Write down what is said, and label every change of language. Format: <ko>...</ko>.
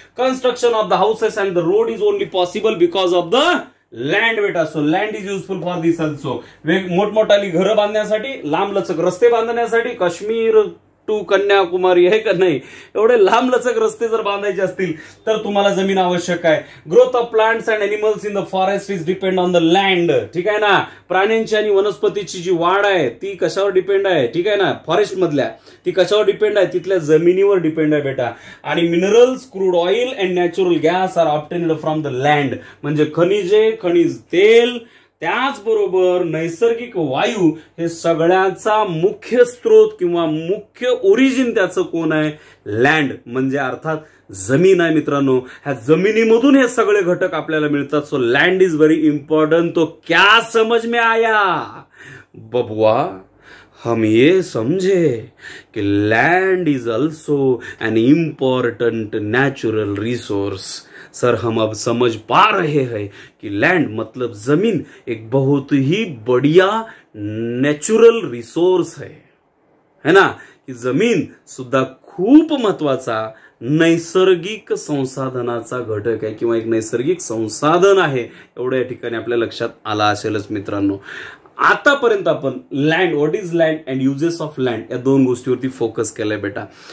<en>Construction of the houses and the road is only possible because of the land बेटा. So land is useful for this also.</en> <mr>मोठमोठाली घरं बांधण्यासाठी, लांब लचक रस्ते बांधण्यासाठी. काश्मीर टू कन्याकुमारी आहे का नाही, एवढे लांब लचक रस्ते जर बांधायचे असतील तर तुम्हाला जमीन आवश्यक आहे.</mr> <en>Growth of plants and animals in the forest is depend on the land.</en> <mr>ठीक आहे ना. प्राण्यांची आणि वनस्पतीची जी वाढ आहे ती कशावर डिपेंड आहे? ठीक आहे ना, फॉरेस्ट मधल्या. ती कशावर डिपेंड आहे? तिथल्या जमिनीवर डिपेंड आहे बेटा.</mr> <en>आणि minerals, crude oil and natural gas are obtained from the land.</en> <mr>म्हणजे खनिजे, खनिज तेल, त्याचबरोबर नैसर्गिक वायू, हे सगळ्याचा मुख्य स्रोत किंवा मुख्य ओरिजिन त्याचं कोण आहे? लँड म्हणजे अर्थात जमीन आहे मित्रांनो. ह्या जमिनीमधून हे सगळे घटक आपल्याला मिळतात.</mr> <en>So land is very important.</en> <hi>तो क्या समझ में आया बबुआ? हम ये समझे कि</hi> <en>Land is also an important natural resource.</en> <hi>Sir हम अब समझ पा रहे हैं कि लैंड मतलब जमीन एक बहुत ही बढ़िया नेचुरल रिसोर्स है ना.</hi> <mr>की जमीन सुद्धा खूप महत्वाचा नैसर्गिक संसाधनाचा घटक आहे किंवा एक नैसर्गिक संसाधन आहे. एवढ्या ठिकाणी आपल्या लक्षात आला असेलच मित्रांनो. आतापर्यंत आपण land,</mr> <en>what is land and uses of land,</en> <mr>या 2 गोष्टीवरती फोकस केलाय बेटा.</mr>